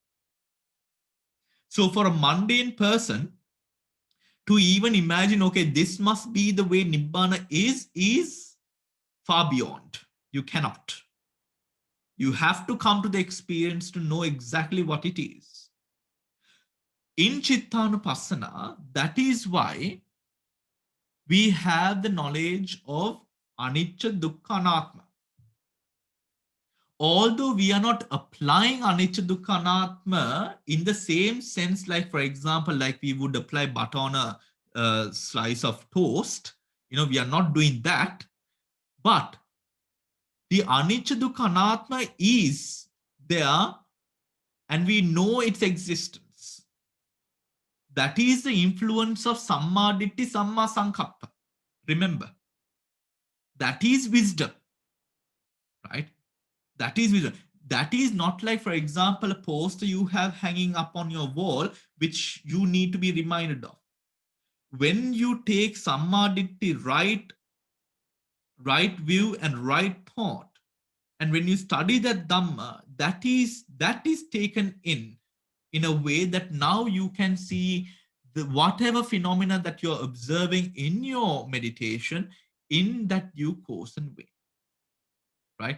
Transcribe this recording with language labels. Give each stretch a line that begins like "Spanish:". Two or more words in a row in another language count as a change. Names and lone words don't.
English: So for a mundane person to even imagine, okay, this must be the way Nibbana is far beyond. You cannot. You have to come to the experience to know exactly what it is. In Cittānupassana, that is why we have the knowledge of
Pali: anicca, dukkha, anatma.
English: Although we are not applying
Pali: anicca, dukkha, anatma
English: in the same sense, like for example, like we would apply butter on a slice of toast, we are not doing that. But the
Pali: anicca, dukkha, anatma
English: is there, and we know its existence. That is the influence of
Pali: samma ditti, samma sankappa.
English: Remember, that is wisdom, right? That is wisdom. That is not like, for example, a poster you have hanging up on your wall, which you need to be reminded of. When you take
Pali: samma ditti,
English: right view and right thought, and when you study that Dhamma, that is taken in a way that now you can see the whatever phenomena that you're observing in your meditation in that due course and way, right?